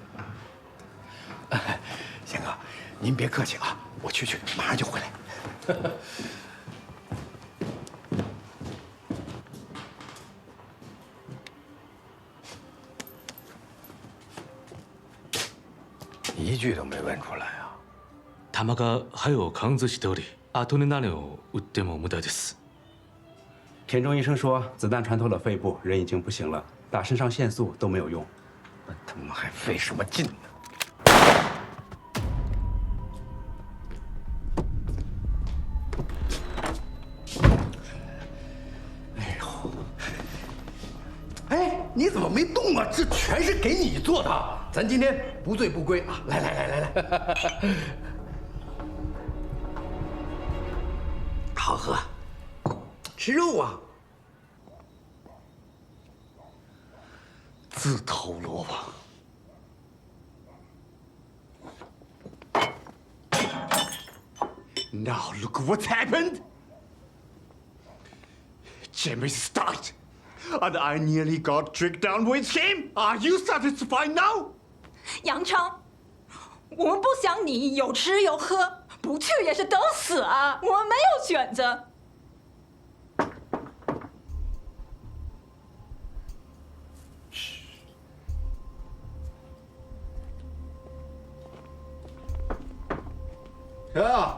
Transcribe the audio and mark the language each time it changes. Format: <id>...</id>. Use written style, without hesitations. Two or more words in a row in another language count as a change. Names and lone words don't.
<zh>贤哥，您别客气啊，我去，马上就回来。一句都没问出来啊！</zh> <ja>弾が肺を貫通しており、アトレナリンを打っても無駄です。</ja> <zh>田中医生说，子弹穿透了肺部，人已经不行了，打肾上腺素都没有用。那他妈还费什么劲呢？哎呦，哎，你怎么没动啊？这全是给你做的。咱今天不醉不归啊！来，好喝，吃肉啊！自投罗网。</zh> <en>Now look what's happened. Jamie started, and I nearly got tricked down with him. Are you satisfied now?</en> <zh>杨昌，我们不想你有吃有喝，不去也是等死啊！我们没有选择。谁啊？</zh>